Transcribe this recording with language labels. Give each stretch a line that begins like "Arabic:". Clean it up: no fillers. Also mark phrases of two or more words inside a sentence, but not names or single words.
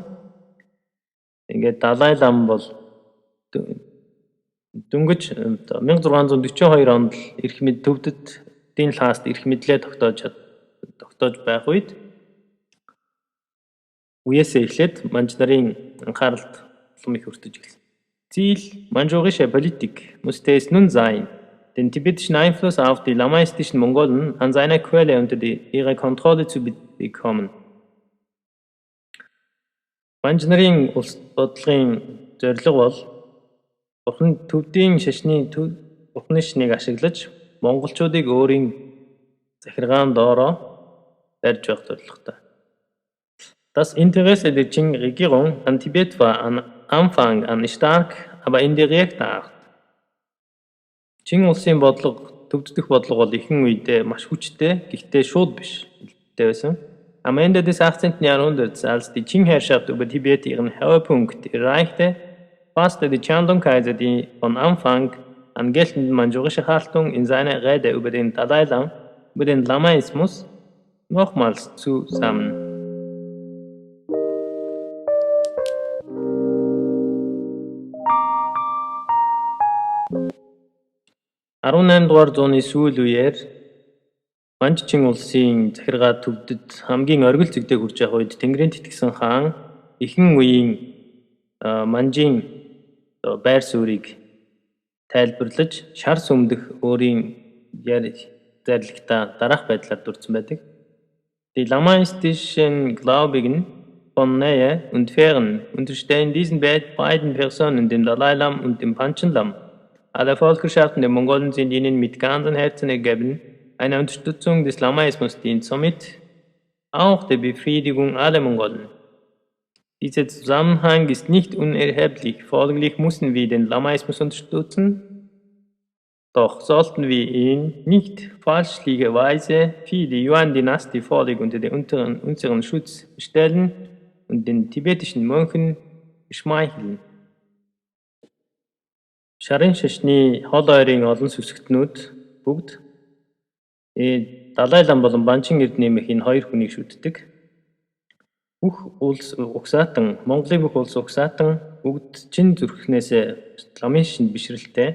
Mongolian: Ингээд Далай Лама бол дөнгөж 1642 онд эрх мэд төвдөд Бээжин Лхаст эрх мэдлээ тогтоож байх үед үеэсээ эхлээд манж нарын анхааралд улам их өртөж эхэлсэн.
German: Ziel manchurischer Politik musste es nun sein, den tibetischen Einfluss auf die lamaistischen Mongolen an seiner Quelle unter ihre Kontrolle zu bekommen.
Mongolian: Манж нарын улс бодлогын зорилго бол төвдийн Бурхны шашныг ашиглаж монголчуудыг өөрийн захиргаан доороо барьж байх зорилготой.
German: Das Interesse der Qing-Regierung an Tibet war am Anfang an stark, aber indirekt art.
Mongolian: Qing улсын төвдөх бодлого бол ихэнх үедээ маш хүчтэй, гэхдээ шууд биш байсан.
German: Am Ende des 18. Jahrhunderts, als die Qing-Herrschaft über Tibet ihren Höhepunkt erreichte, fasste der Chandong-Kaiser die von Anfang an geltende manchurische Haltung in seiner Rede über den Dalai Lama, über den Lamaismus, nochmals zusammen.
Mongolian: дугаар зууны сүүл үеэр Манж Чин улсын захиргаа төвдөд хамгийн оргил зэгдээ хүрж явах үед Тэнгэрийн тэтгэсэн хаан ихэнх үеийн манжийн байр суурийг тайлбарлаж шар сүмдэх өөрийн зарилгатаа дараах байдлаар дурдсан байдаг.
German: Die lamaistischen Gläubigen von Nähe und Fern unterstehen diesen beiden Personen, dem Dalai Lama und dem Panchen Lama. Alle Völkerschaften der Mongolen sind ihnen mit ganzem Herzen ergeben. Eine Unterstützung des Lamaismus dient somit auch der Befriedigung aller Mongolen. Dieser Zusammenhang ist nicht unerheblich, folglich müssen wir den Lamaismus unterstützen, doch sollten wir ihn nicht fälschlicherweise für die Yuan-Dynastie völlig unter unseren Schutz stellen und den tibetischen Mönchen schmeicheln.
Mongolian: Шарын шашны хол ойрын олон сүсгтнүүд бүгд Далай Лама болон Банчин эрдниймх энэ хоёр хүнийг шүтдэг. Бүх улс угсаатан, Монголын бүх улс угсаатан бүгд чин зүрхнээс ламын шашинд бишрэлтэй.